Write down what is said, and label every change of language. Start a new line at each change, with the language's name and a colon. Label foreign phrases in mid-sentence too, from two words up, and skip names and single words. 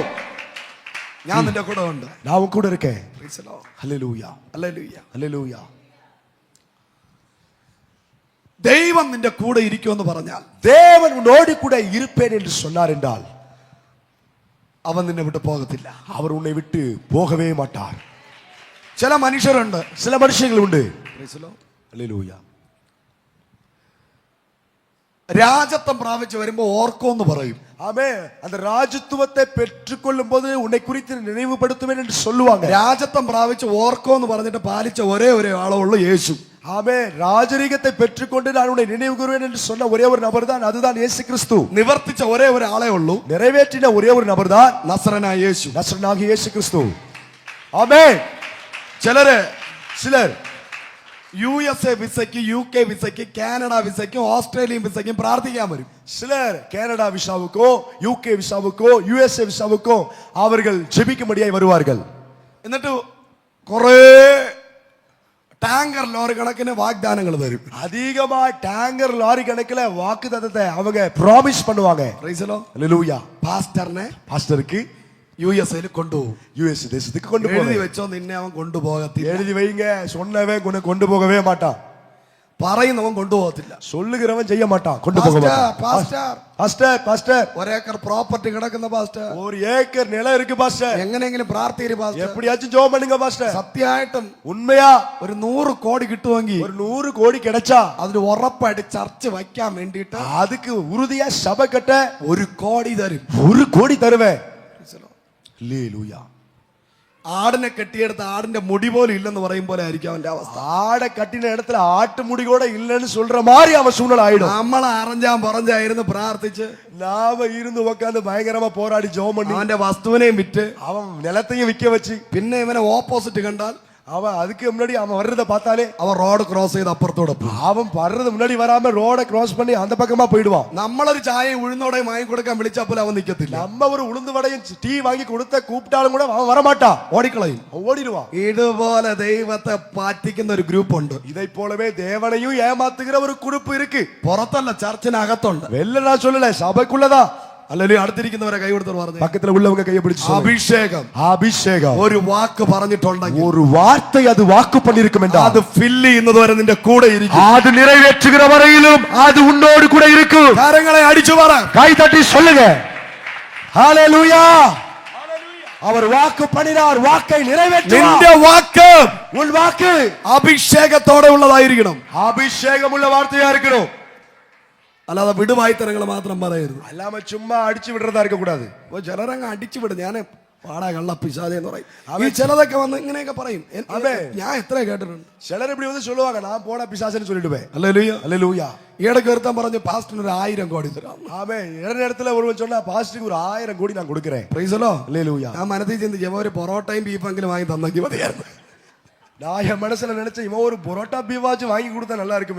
Malayalam: ഞാൻ നിന്റെ കൂടെ ഉണ്ട്.
Tamil: நான் உன் கூட இருக்கேன்.
English: Praise the Lord.
Tamil: ஹல்லேலூயா, Hallelujah. ஹல்லேலூயா.
Malayalam: ദൈവം നിന്റെ കൂടെ ഇരിക്കുമെന്ന് പറഞ്ഞാൽ,
Tamil: தேவன் உன்னோடு கூட இருப்பேன் என்று சொன்னார் என்றால்,
Malayalam: അവൻ നിന്നെ വിട്ട് പോകത്തില്ല.
Tamil: அவர் உன்னை விட்டு போகவே மாட்டார்.
Malayalam: ചില മനുഷ്യരുണ്ട്,
Tamil: சில மனுஷங்கள் உண்டு.
English: Praise the Lord.
Tamil: ஹல்லேலூயா.
Malayalam: രാജത്വം പ്രാപിച്ചു വരുമ്പോ ഓർക്കോന്ന് പറയും.
Tamil: ஆமே, அந்த ராஜத்துவத்தை பெற்றுக்கொள்ளும் போது உன்னை குறித்து நினைவுபடுத்துவேன் என்று சொல்லுவாங்க.
Malayalam: രാജത്വം പ്രാപിച്ച് ഓർക്കോന്ന് പറഞ്ഞിട്ട് പാലിച്ച ഒരേ ആളേ ഉള്ളൂ, യേശു.
Tamil: ஆமே, ராஜரீகத்தை பெற்றுக்கொண்டு நான் உன்னை நினைவு கூறுவேன் என்று சொன்ன ஒரே ஒரு நபர் தான், அதுதான் இயேசு கிறிஸ்து.
Malayalam: നിവർത്തിച്ച ഒരേ ആളേ ഉള്ളൂ,
Tamil: நிறைவேற்றின ஒரே ஒரு நபர் தான்
Malayalam: നസറനായ യേശു.
Tamil: நசரனாகிய இயேசு கிறிஸ்து. ஆமே, சிலர்
Malayalam: USA വിസയ്ക്ക്, UK വിസയ്ക്ക്, കാനഡ വിസയ്ക്കും, ഓസ്ട്രേലിയൻ വിസയ്ക്കും പ്രാർത്ഥിക്കാൻ വരും.
Tamil: சிலர் கனடா விசாவுக்கோ, UK விசாவுக்கோ, USA விசாவுக்கோ அவர்கள் ஜெபிக்கும்படியாய் வருவார்கள்.
Malayalam: എന്നിട്ട് കുറേ ടാങ്കർ ലോറി കണക്കിന് വാഗ്ദാനങ്ങൾ തരും.
Tamil: அதிகமா டேங்கர் லாரி கணக்குல வாக்குத்தத்தத்தை அவங்க ப்ராமிஸ் பண்ணுவாங்க.
English: Praise the Lord.
Tamil: ஹalleluya.
Malayalam: പാസ്റ്ററിനെ
Tamil: பாஸ்டருக்கு
Malayalam: USA கொண்டுപോകും.
Tamil: யுஎஸ் தேசத்துக்கு கொண்டு
Malayalam: എഴുതി
Tamil: போக
Malayalam: വെച്ചോ, നിന്നെ അവൻ കൊണ്ടുപോകത്തില്ല.
Tamil: எழுதி வைங்க, சொன்னவன் கொண்டு போகவே மாட்டான்.
Malayalam: പറയുന്നവൻ കൊണ്ടുപോകത്തില്ല.
Tamil: சொல்லுகிறவன் செய்ய மாட்டான், கொண்டு போக மாட்டான். பாஸ்டர்
Malayalam: ഒരേക്കർ പ്രോപ്പർട്ടി കിടക്കുന്ന പാസ്റ്റർ,
Tamil: ஒரு ஏக்கர் நிலம் இருக்கு பாஸ்டர்,
Malayalam: എങ്ങനെയെങ്കിലും പ്രാർത്ഥിക്കരുത് പാസ്റ്റർ,
Tamil: எப்படியாச்சும் ஜெபம் பண்ணுங்க பாஸ்டர்.
Malayalam: സത്യമായിട്ടും
Tamil: உண்மையா
Malayalam: ഒരു 100 കോടി കിട്ടുമെങ്കിൽ,
Tamil: ஒரு 100 கோடி கிடைச்சா
Malayalam: അതിന് ഉറപ്പായിട്ട് ചർച്ച് വയ്ക്കാൻ വേണ്ടിയിട്ട്
Tamil: அதுக்கு உறுதியா சபை கட்ட
Malayalam: 1 കോടി തരും.
Tamil: 1 கோடி தருவேன். ஹalleluya.
Malayalam: ആടിനെ കെട്ടിയെടുത്ത് ആടിന്റെ മുടി പോലും ഇല്ലെന്ന് പറയും പോലെ ആയിരിക്കും അവന്റെ അവസ്ഥ.
Tamil: ஆடை கட்டின இடத்துல ஆட்டு முடி கூட இல்லைன்னு சொல்ற மாதிரி அவன் சூழ்நிலை ஆயிடும்.
Malayalam: നമ്മളെ അറിഞ്ഞാൻ പറഞ്ഞായിരുന്നു പ്രാർത്ഥിച്ച്
Tamil: நாம இருந்து உட்காந்து பயங்கரமா போராடி ஜெபம் பண்ணி
Malayalam: അവന്റെ വസ്തുവിനെയും വിറ്റ്
Tamil: அவன் நிலத்தையும் விக்க வச்சு,
Malayalam: പിന്നെ ഇവനെ ഓപ്പോസിറ്റ് കണ്ടാൽ
Tamil: அவன் அதுக்கு முன்னாடி அவன் வர்றத பார்த்தாலே
Malayalam: അവൻ റോഡ് ക്രോസ് ചെയ്ത് അപ്പുറത്തോടെ പോകും.
Tamil: அவன் வர்றது முன்னாடி வராம ரோட கிராஸ் பண்ணி அந்த பக்கமா போயிடுவான்.
Malayalam: നമ്മളൊരു ചായയും ഉഴുന്നോടെയും വാങ്ങി കൊടുക്കാൻ വിളിച്ചപ്പോൾ അവൻ നിൽക്കത്തില്ല.
Tamil: நம்ம ஒரு உளுந்து வடையும் டீ வாங்கி கொடுத்த கூப்பிட்டாலும் கூட அவன் வரமாட்டான்,
Malayalam: ഓടിക്കളയും,
Tamil: ஓடிடுவான்.
Malayalam: ഇതുപോലെ ദൈവത്തെ പാറ്റിക്കുന്ന ഒരു ഗ്രൂപ്പ് ഉണ്ട്.
Tamil: இதை போலவே தேவனையும் ஏமாத்துகிற ஒரு குரூப் இருக்கு.
Malayalam: പുറത്തല്ല, ചർച്ചിനകത്തുണ്ട്.
Tamil: வெளில நான் சொல்லல, சபைக்குள்ளதான்.
Malayalam: അല്ലെങ്കിൽ അടുത്തിരിക്കുന്നവരെ കൈ കൊടുത്ത് പറഞ്ഞു,
Tamil: பக்கத்துல உள்ளவங்க கையை பிடிச்சு
Malayalam: അഭിഷേകം,
Tamil: அபிஷேகம்
Malayalam: ഒരു വാക്ക് പറഞ്ഞിട്ടുണ്ടെങ്കിൽ,
Tamil: ஒரு வார்த்தை அது வாக்கு பண்ணிருக்கும் என்றால்
Malayalam: അത് ഫില്ല് ചെയ്യുന്നത് വരെ നിന്റെ കൂടെ ഇരിക്കും.
Tamil: அது நிறைவேற்றுகிற வரையிலும் அது உன்னோடு கூட இருக்கும்.
Malayalam: കരങ്ങളെ അടിച്ചു പറ,
Tamil: கை தட்டி சொல்லுங்க ஹalleluya. அவர் வாக்கு பண்ணினார், வாக்கை நிறைவேற்றினார்.
Malayalam: നിന്റെ വാക്ക്,
Tamil: உன் வாக்கு
Malayalam: അഭിഷേകത്തോടെ ഉള്ളതായിരിക്കണം.
Tamil: அபிஷேகம் உள்ள வார்த்தையா இருக்கணும்.
Malayalam: അല്ലാതെ വിടുവായ്ത്തരങ്ങൾ മാത്രം പറയരുത്.
Tamil: அல்லாம சும்மா அடிச்சு விடுறதா இருக்க கூடாது.
Malayalam: അപ്പൊ ചിലരങ്ങ് അടിച്ചു വിടും. ഞാൻ പാടാ കള്ള പിശാചെ എന്ന് പറയും. ഈ ചിലതൊക്കെ വന്ന് ഇങ്ങനെയൊക്കെ പറയും. ഞാൻ എത്ര കേട്ടിട്ടുണ്ട്.
Tamil: சிலர் இப்படி வந்து சொல்லுவாங்க, நான் போட பிசாசுன்னு சொல்லிடுவேன்.
Malayalam: ഹല്ലേലൂയ.
Tamil: ஹalleluya.
Malayalam: ഈയിടയ്ക്ക് ഒരുത്തൻ പറഞ്ഞു, പാസ്റ്ററിന് 1000 കോടി തരാം.
Tamil: ஆமென். இடத்துல ஒருவன் சொன்னா, பாஸ்டருக்கு ஒரு 1000 கோடி நான் கொடுக்கிறேன்.
English: Praise the Lord.
Tamil: ஹalleluya.
Malayalam: ഞാൻ മനസ്സിൽ ചിന്തിച്ചു, ഒരു പൊറോട്ടയും ബീഫെങ്കിലും വാങ്ങി തന്നെങ്കിൽ മതിയായിരുന്നു.
Tamil: நான் என் மனசுல நினைச்சேன், இவன் ஒரு பரோட்டா பீவாச்சு வாங்கி கொடுத்தா நல்லா இருக்குமே.